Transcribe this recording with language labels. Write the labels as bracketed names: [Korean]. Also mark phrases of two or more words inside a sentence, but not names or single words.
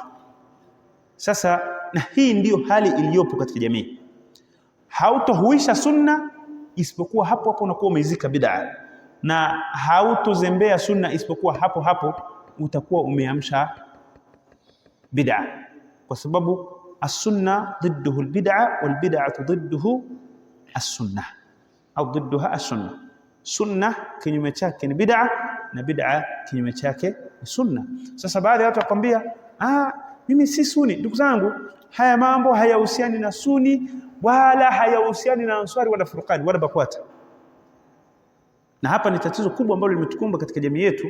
[Swahili] Sasa na hii ndiyo hali iliyopo katika jamii. Hautohuisha sunna isipokuwa hapo hapo unakuwa umeizika bid'a, na hautozembea sunna isipokuwa hapo hapo utakuwa umeamsha bid'a, kwa sababu [Arabic] السنة ضده البدعة والبدعة ضده السنة [Swahili] au [Arabic] ضدها السنة. [Swahili] Sunna kinyume chake ni bid'a na bid'a kinyume chake ni sunna. Sasa baadhi ya watu wakwambia mimi si Sunni. Ndugu zangu, haya mambo hayahusiani na Sunni wala hayahusiani na Ansari wala Furqani wala Bakwata. Na hapa ni tatizo kubwa ambalo limetukumba katika jamii yetu.